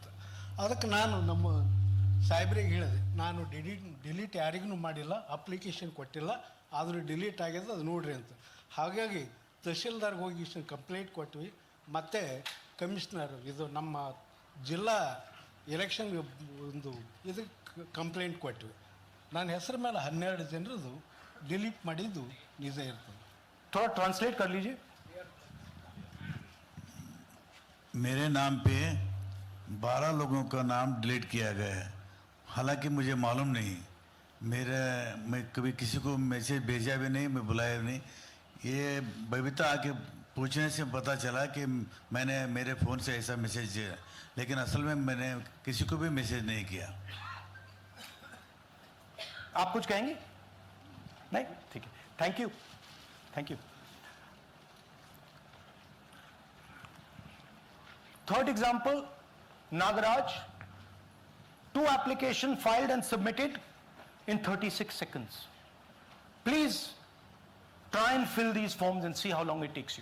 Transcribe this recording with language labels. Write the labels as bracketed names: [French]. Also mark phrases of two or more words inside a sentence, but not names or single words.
[Kannada] ಅದಕ್ಕೆ ನಾನು ನಮ್ಮ ಸಾಹೇಬ್ರಿಗೆ ಹೇಳಿದೆ, ನಾನು ಡಿಲೀಟ್ ಯಾರಿಗೂ ಮಾಡಿಲ್ಲ, ಅಪ್ಲಿಕೇಶನ್ ಕೊಟ್ಟಿಲ್ಲ, ಆದರೂ ಡಿಲೀಟ್ ಆಗಿದೆ, ಅದು ನೋಡ್ರಿ ಅಂತ. ಹಾಗಾಗಿ ತಹಶೀಲ್ದಾರ್ಗೆ ಹೋಗಿ ಕಂಪ್ಲೇಂಟ್ ಕೊಟ್ವಿ. ಮತ್ತು ಕಮಿಷನರ್, ಇದು ನಮ್ಮ ಜಿಲ್ಲಾ ಎಲೆಕ್ಷನ್ ಒಂದು ಇದಕ್ಕೆ ಕಂಪ್ಲೇಂಟ್ ಕೊಟ್ವಿ. ನನ್ನ ಹೆಸರು ಮೇಲೆ 12 ಜನರದು ಡಿಲೀಟ್ ಮಾಡಿದ್ದು ನಿಜ ಇರ್ತದೆ. [Hindi] थोड़ा ट्रांसलेट कर लीजिए। मेरे नाम पे 12 लोगों का नाम डिलीट किया गया है, हालांकि मुझे मालूम नहीं, मैं कभी किसी को मैसेज भेजा भी नहीं, मैं बुलाया भी नहीं। ये बबीता आके पूछने से पता चला कि मैंने मेरे फ़ोन से ऐसा मैसेज दिया, लेकिन असल में मैंने किसी को भी मैसेज नहीं किया। आप कुछ कहेंगे? नहीं, ठीक है, [English] thank you, thank you. third example, नागराज, 2 application filed and submitted in 36 seconds. Please try and fill these forms and see how long it takes you.